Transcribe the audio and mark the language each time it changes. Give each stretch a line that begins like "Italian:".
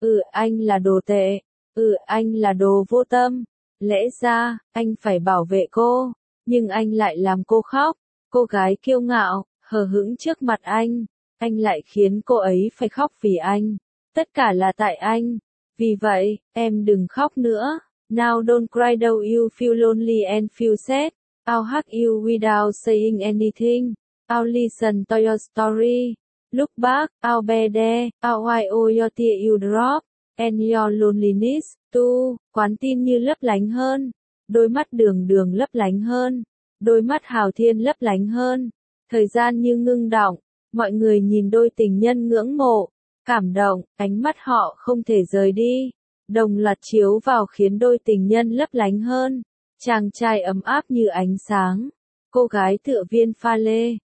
Vietnamese: Anh là đồ tệ. Anh là đồ vô tâm. Lẽ ra, anh phải bảo vệ cô. Nhưng anh lại làm cô khóc. Cô gái kiêu ngạo, hờ hững trước mặt anh. Anh lại khiến cô ấy phải khóc vì anh. Tất cả là tại anh. Vì vậy, em đừng khóc nữa.
English: Now don't cry though you feel lonely and feel sad. I'll hug you without saying anything. I'll listen to your story. Look back, I'll be there, I'll wipe all your tears you drop, and your loneliness, too.
Vietnamese: Quán tin như lấp lánh hơn, đôi mắt đường đường lấp lánh hơn, đôi mắt hào thiên lấp lánh hơn. Thời gian như ngưng đọng, mọi người nhìn đôi tình nhân ngưỡng mộ, cảm động, ánh mắt họ không thể rời đi. Đồng loạt chiếu vào khiến đôi tình nhân lấp lánh hơn, chàng trai ấm áp như ánh sáng, cô gái tựa viên pha lê.